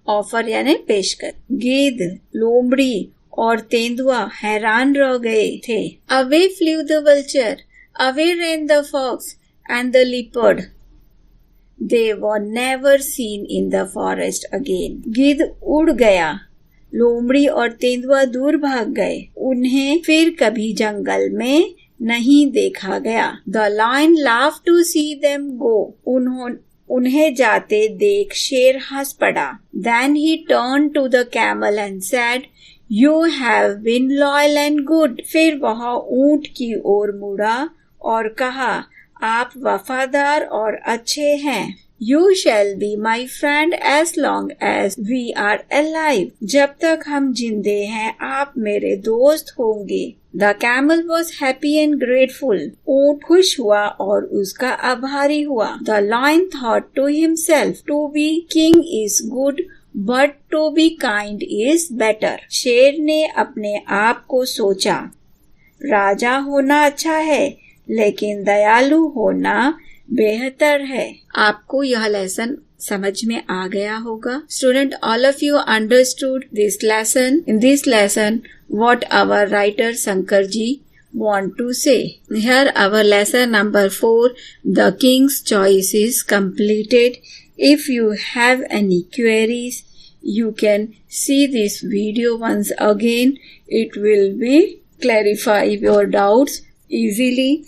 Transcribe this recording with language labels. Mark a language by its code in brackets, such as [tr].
[hi] Offer यानी पेशकश। गिद्ध, लोमड़ी और तेंदुआ हैरान रह गए थे। [en] Away flew the vulture, away ran the fox and the leopard. They were never seen in the forest again. [hi] गिद्ध उड़ गया, लोमड़ी और तेंदुआ दूर भाग गए। उन्हें फिर कभी जंगल में नहीं देखा गया। [en] The lion laughed to see them go. [hi] उन्हें जाते देख शेर हंस पड़ा। [en] Then he turned to the camel and said, You have been loyal and good. [hi] फिर वह ऊंट की ओर मुड़ा और कहा, आप वफादार और अच्छे हैं। [en] You shall be my friend as long as we are alive. [hi] जब तक हम जिंदे हैं, आप मेरे दोस्त होंगे। [en] The camel was happy and grateful. [hi] ऊंट खुश हुआ और उसका आभारी हुआ। [en] The lion thought to himself, to be king is good, but to be kind is better. [hi] शेर ने अपने आप को सोचा, राजा होना अच्छा है, लेकिन दयालु होना बेहतर है। आपको यह लेसन समझ में आ गया होगा। [en] Student, all of you understood this lesson. In this lesson, what our writer Shankar ji want to say. Here our lesson number 4, The King's Choice is completed. If you have any queries, you can see this video once again. It will be clarify your doubts easily.